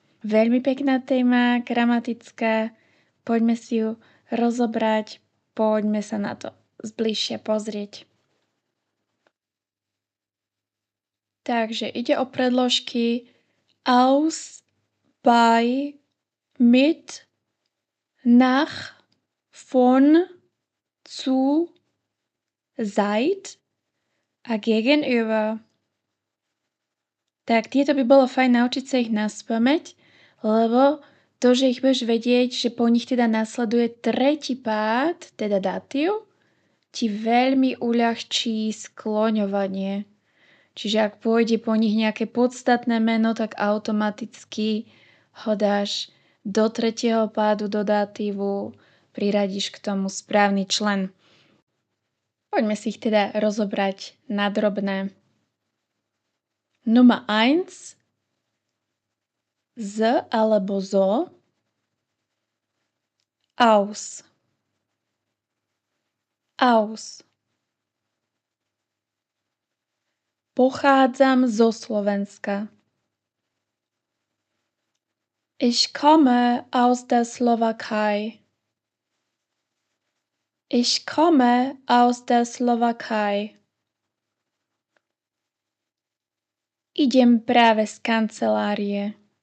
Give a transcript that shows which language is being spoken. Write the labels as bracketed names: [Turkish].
[Slovak] Veľmi pekná téma, gramatická. Poďme si ju rozobrať, poďme sa na to zbližšie pozrieť. Takže ide o predložky aus, bei, mit, nach, von, zu, seit a gegenüber. Tak tieto by bolo fajn naučiť sa ich naspamäť, lebo to, že ich budeš vedieť, že po nich teda nasleduje tretí pád, teda datív, ti veľmi uľahčí skloňovanie. Čiže ak pôjde po nich nejaké podstatné meno, tak automaticky ho dáš do tretieho pádu do datívu, priradíš k tomu správny člen. Poďme si ich teda rozobrať na drobné. [German] Nummer 1. [Slovak] Z alebo zo. [German] Aus. Aus. [Slovak] Pochádzam zo Slovenska. [German] Ich komme aus der Slowakei. Ich komme aus der Slowakei. [Slovak] Idem práve z kancelárie.